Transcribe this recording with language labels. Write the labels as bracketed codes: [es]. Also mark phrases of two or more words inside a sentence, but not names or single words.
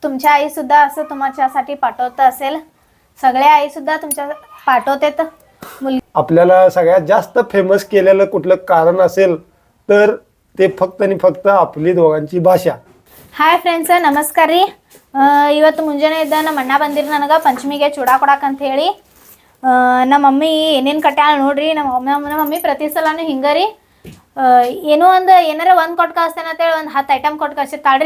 [mr] तुमच्या आई सुद्धा असं तुमच्यासाठी पाठवत असेल, सगळे आई सुद्धा तुमच्या पाठवतात मुलगी. आपल्याला सगळ्यात जास्त फेमस केलेलं कुठलं कारण असेल तर ते फक्त आणि फक्त आपली दोघांची भाषा. [en] hi friends, [kn] ನಮಸ್ಕಾರ ರೀ. ಇವತ್ತು ಮುಂಜಾನೆ ಇದ್ದ ನಮ್ಮ ಅಣ್ಣ ಬಂದಿರಿ ನನಗೆ ಪಂಚಮಿಗೆ ಚೂಡಾ ಕೊಡಾಕಂತ ಹೇಳಿ. ನಮ್ಮ ಮಮ್ಮಿ ಏನೇನು ಕಟ್ಯಾಳ ನೋಡ್ರಿ. ನಮ್ಮ ಮಮ್ಮಿ ಪ್ರತಿ ಸಲನೂ ಹಿಂಗೆ ರೀ, ಏನೋ ಒಂದು ಏನಾರ ಒಂದು ಕೊಟ್ಟು ಕಳಿಸ್ತೇನೆ ಅಂತೇಳಿ ಒಂದು 10 ಐಟಮ್ ಕೊಟ್ಟು ಕಳಿಸಿರ್ತಾಳ್ರಿ.